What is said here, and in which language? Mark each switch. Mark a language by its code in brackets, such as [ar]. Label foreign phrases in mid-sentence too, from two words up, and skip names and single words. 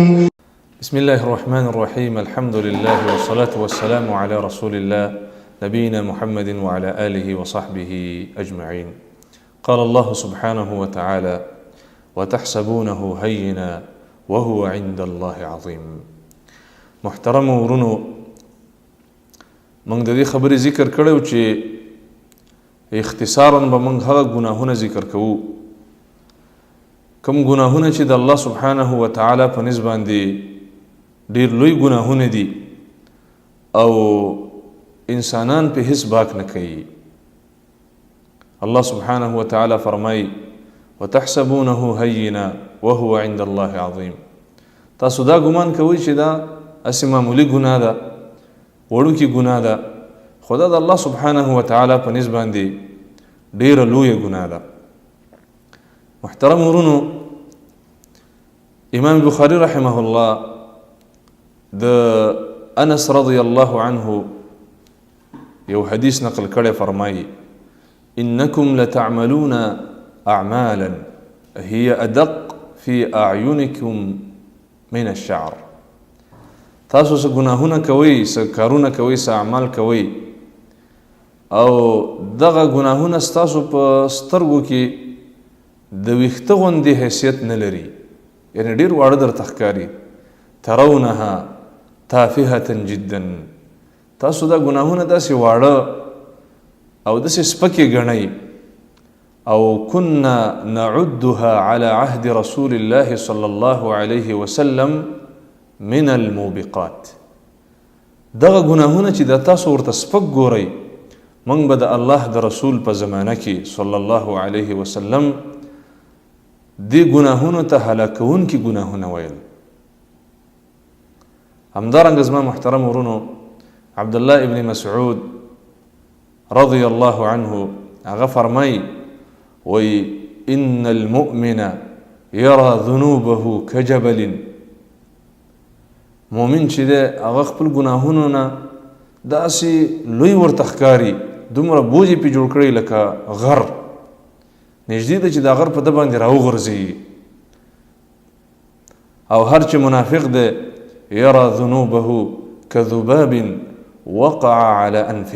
[ar] بسم الله الرحمن الرحيم. الحمد لله والصلاة والسلام على رسول الله نبينا محمد وعلى آله وصحبه أجمعين. قال الله سبحانه وتعالى: وتحسبونه هينا وهو عند الله عظيم. [ps] محترم ورونو، منگ د دې خبرې ذکر کړو چې اختصاراً به منگ هغه گناهونه ذکر کوو کوم گناهونه چې د [ar] الله سبحانه وتعالى [ps] په نسبت باندې ډیر لوی گناهونه دي او انسانان په هیڅ باک نه کوي. [ar] الله سبحانه وتعالى فرمای: وتحسبونه هینا وهو عند الله عظیم. [ps] تاسو دا ګمان کوئ چې دا اسې معمولی ګناه ده، وړوکی ګناه ده، خدا د [ar] الله سبحانه وتعالى [ps] په نسبت باندې ډیره لویه ګناه ده. محترم ورونو، امام بخاری [ar] رحمه الله [ps] د انس [ar] رضی الله عنه [ps] یو حدیث نقل کړی، فرمایي: [ar] انکم لتعملون اعمالا هي ادق في اعینکم من الشعر. [ps] تاسو څه ګناهونه کوئ، څه کارونه کوئ، څه اعمال کوئ او دغه ګناهونه ستاسو په سترګو کې د ویښته غوندې حیثیت نه لري، یعنی ډیر واړه درته ښکاري. [ar] ترونها تافهة جدا. [ps] تاسو دا ګناهونه داسې واړه او داسې سپکې ګڼئ. [ar] او كنا نعدها على عهد رسول الله صلى الله عليه وسلم من الموبقات. [ps] دغه ګناهونه چې د تاسو ورته سپک ګورئ، موږ به د الله د رسول په زمانه کې [ar] صلی الله علیه وسلم [ps] دې ګناهونو ته هلاکونکي ګناهونه ویل. همدارنګه زما محترم ورونو، عبدالله ابن مسعود [ar] رضی الله عنه [ps] هغه فرمایي: [ar] وی ان المؤمن یرى ذنوبه کجبل. [ps] مؤمن چې دی هغه خپل ګناهونو نه داسې لوی ورته ښکاري، دومره بوج یې پې جوړ کړی لکه غر، نږدې ده چې دا غر په ده باندې راوغورځي. او هر چې منافق دی [ar] یرى ذنوبه کذباب وقع على انفه.